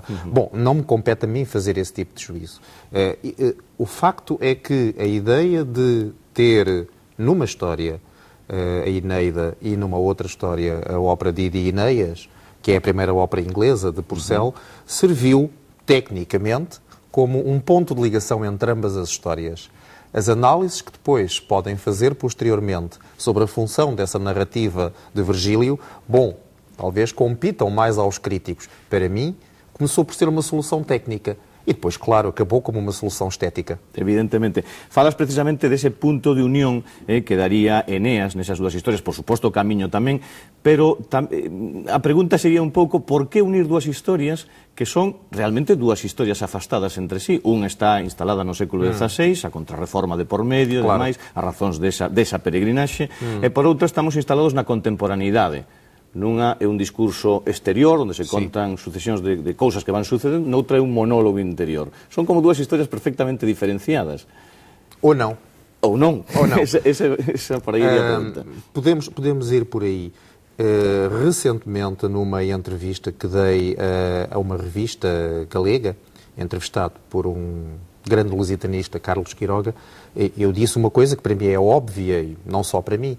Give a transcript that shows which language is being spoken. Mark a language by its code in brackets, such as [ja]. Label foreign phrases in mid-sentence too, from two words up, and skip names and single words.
[pt] Bom, não me compete a mim fazer esse tipo de juízo. O facto é que a ideia de ter numa história a Eneida e numa outra história a ópera de Enéas, que é a primeira ópera inglesa de Purcell, serviu tecnicamente como um ponto de ligação entre ambas as histórias. As análises que depois podem fazer posteriormente sobre a função dessa narrativa de Virgílio, talvez compitam mais aos críticos. Para mim, começou por ser uma solução técnica. E depois, claro, acabou como uma solução estética. Evidentemente. [gl] Falas precisamente dese punto de unión que daría Eneas nesas dúas historias, por suposto o camiño tamén, pero a pregunta sería un pouco por que unir dúas historias que son realmente dúas historias afastadas entre sí. Unha está instalada no século XVI, a contrarreforma de por medio, demais, as razóns desa peregrinaxe, e por outra estamos instalados na contemporaneidade. Nunha é un discurso exterior, onde se contan sucesións de cousas que van sucedendo, noutra é un monólogo interior. Son como dúas historias perfectamente diferenciadas. [pt] Ou não. [gl] Ou non. Esa por aí é a pergunta. [pt] Podemos ir por aí. Recentemente, numa entrevista que dei a uma revista galega, entrevistado por um grande lusitanista, Carlos Quiroga, eu disse uma coisa que para mim é óbvia, e não só para mim.